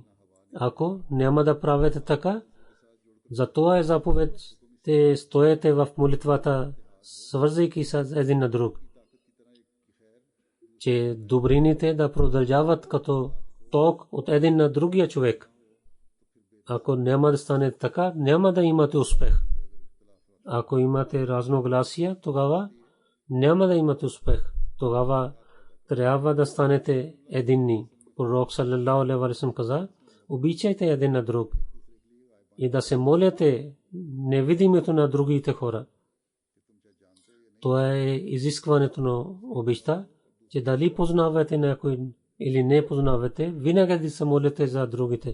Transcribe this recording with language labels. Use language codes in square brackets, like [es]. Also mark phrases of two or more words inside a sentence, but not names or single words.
[bg] Ако няма да правите така, за това е заповед, те стоете в молитвата, свързвайки с един на друг, че добрините да продължават като ток от един на другия човек. Ако няма да стане така, няма да имате успех. Ако имате разногласия, тогава няма да имате успех. Тогава трябва да станете единни. Пророк [ar] صلى الله عليه وسلم [bg] каза: обичайте един на друг и да се молите невидимото на другите хора. Това е изискването на обичта, че дали познавате някой или не познавате, винаги да се молите за другите.